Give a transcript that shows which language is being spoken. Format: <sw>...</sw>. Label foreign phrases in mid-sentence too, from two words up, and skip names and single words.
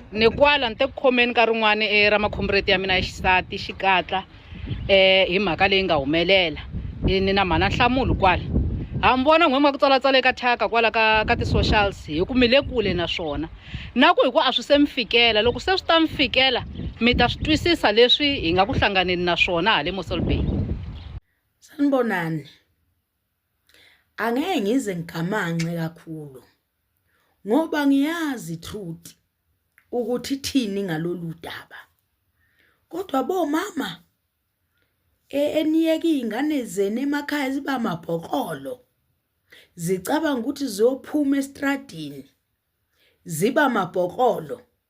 <ts>Ni kwala nte khomeni ka rin'wana era makhomreti ya mina ya xisati xikatla hi mhaka leyi nga humelela ni na mana nhlamulo kwala ha mbona n'we ma ku tsalatsala eka thaka kwala ka ti-socials hi ku mi le kule na swona na ku hi ku a swi se mi fikela loko se swi ta mi fikela mi ta swi twisisa leswi hi nga ku hlanganeni na swona hale Mossel Bay.</ts> <zu>Sanibonani, angeke ngize ngigamanxe kakhulu ngoba ngiyazi truth ukuthi thini ngalolu daba. Kodwa bomama eniyeke ingane zene emakhaya ziba amabhokolo, zicabanga ukuthi ziyophuma estradini ziba amabhokolo.</zu>